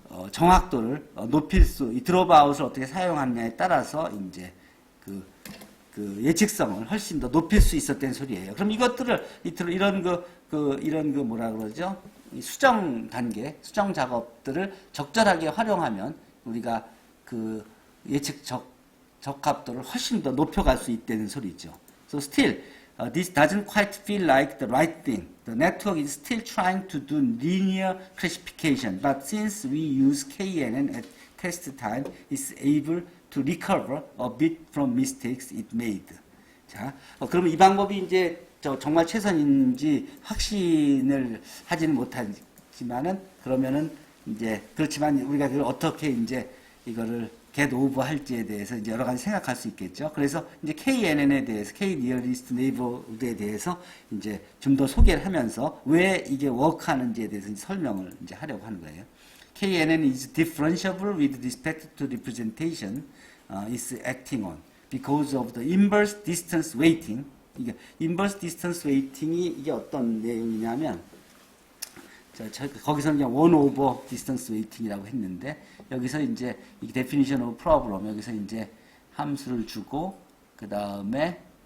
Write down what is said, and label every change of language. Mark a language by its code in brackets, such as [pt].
[ko] 정확도를 높일 이 드롭아웃을 어떻게 사용하느냐에 따라서 이제 그 예측성을 훨씬 더 높일 수 있었다는 소리예요. 그럼 이것들을 이런 뭐라 그러죠? 이 수정 단계, 수정 작업들을 적절하게 활용하면 우리가 그 예측 적합도를 훨씬 더 높여갈 수 있다는 소리죠. [en] So still, this doesn't quite feel like the right thing. The network is still trying to do linear classification, but since we use KNN at test time, it's able to recover a bit from mistakes it made. [ko] 자, 그러면 이 방법이 이제 정말 최선인지 확신을 하지는 못하지만은 그러면은 이제 그렇지만 우리가 그걸 어떻게 이제 이거를 [en] get over [ko] 할지에 대해서 이제 여러 가지 생각할 수 있겠죠. 그래서 이제 KNN에 대해서 K nearest neighborhood에 대해서 이제 좀 더 소개를 하면서 왜 이게 워크하는지에 대해서 설명을 이제 하려고 하는 거예요. [en] KNN is differentiable with respect to representation is acting on because of the inverse distance weighting. [ko] 이게 inverse distance weighting이 이게 어떤 내용이냐면 거기서는 그냥 1 over distance weighting이라고 했는데 여기서 이제 이 [en] definition of problem [ko] 여기서 이제 함수를 주고 그 다음에